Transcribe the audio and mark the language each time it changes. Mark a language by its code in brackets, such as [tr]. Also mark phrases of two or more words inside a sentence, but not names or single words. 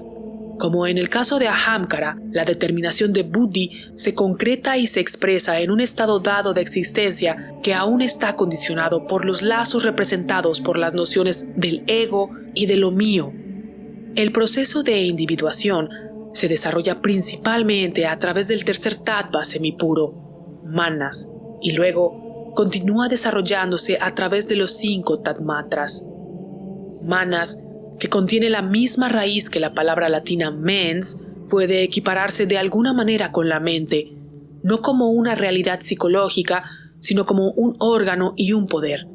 [es] Como en el caso de Ahamkara, la determinación de Buddhi se concreta y se expresa en un estado dado de existencia que aún está condicionado por los lazos representados por las nociones del ego y de lo mío. El proceso de individuación se desarrolla principalmente a través del tercer tattva semipuro, manas, y luego continúa desarrollándose a través de los 5 tadmatras. Manas, que contiene la misma raíz que la palabra latina mens, puede equipararse de alguna manera con la mente, no como una realidad psicológica, sino como un órgano y un poder.